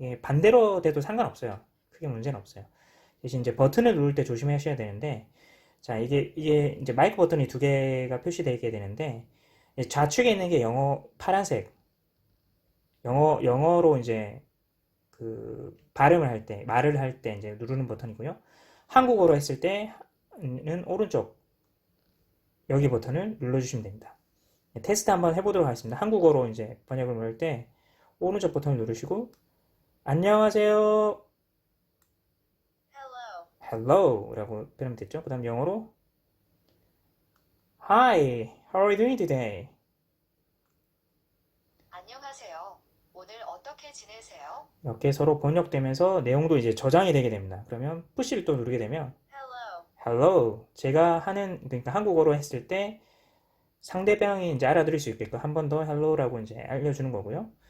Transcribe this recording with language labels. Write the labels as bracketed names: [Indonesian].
[Korean] 반대로 돼도 상관없어요. 크게 문제는 없어요. 대신 이제 버튼을 누를 때 조심하셔야 되는데 자 이게 이제 마이크 버튼이 두 개가 표시되게 되는데 좌측에 있는 게 영어 파란색 영어로 이제 그 발음을 할 때 말을 할 때 이제 누르는 버튼이고요. 한국어로 했을 때는 오른쪽 여기 버튼을 눌러주시면 됩니다. 테스트 한번 해보도록 하겠습니다. 한국어로 이제 번역을 누를 때 오른쪽 버튼을 누르시고 안녕하세요. [English] Hello. [Korean] hello라고 표현하면 됐죠. 그 다음 영어로 [English] Hi, how are you doing today? [Korean] 안녕하세요. 오늘 어떻게 지내세요? 이렇게 서로 번역되면서 내용도 이제 저장이 되게 됩니다. 그러면 푸시를 또 누르게 되면 [English] Hello. [Korean] hello 제가 하는 그러니까 한국어로 했을 때 상대방이 이제 알아들을 수 있게끔 한 번 더 hello라고 이제 알려주는 거고요.